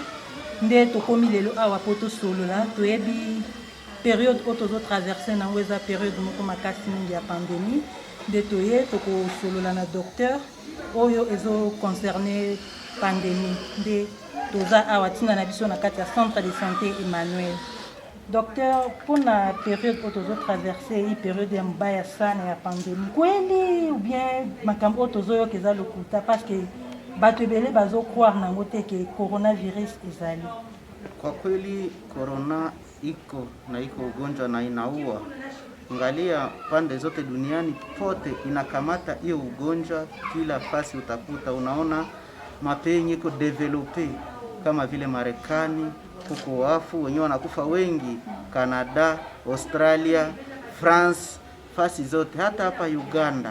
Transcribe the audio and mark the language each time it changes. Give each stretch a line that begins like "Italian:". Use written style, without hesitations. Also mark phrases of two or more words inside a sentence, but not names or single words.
Lingala: Nde tokomi lelo awa po tosolola toyebi période oyo tozotraverse nango eza période moko makasi mingi ya pandémie nde toye tokosolola na docteur oyo ezoconcerne pandémie nde toza awa ntina na biso na kati ya
French: centre de santé
Lingala: Emmanuel. Docteur, mpona période oyo tozotraverse iyi période ya mobaya sana ya pandémie kweli
French: ou bien
Lingala: makambo oyo tozoyoka eza lokuta parce que bato ebele bazokroire nango te ke coronavirus ezali?
Swahili: Kwa kweli corona iko ugonjwa na inaua. Angalia pande zote duniani pote inakamata hiyo ugonjwa, kila fasi utakuta unaona mapenye iko develope kama vile Marekani, huko wafu wenyewe wanakufa wengi, Canada, Australia, France, fasi zote hata hapa Uganda.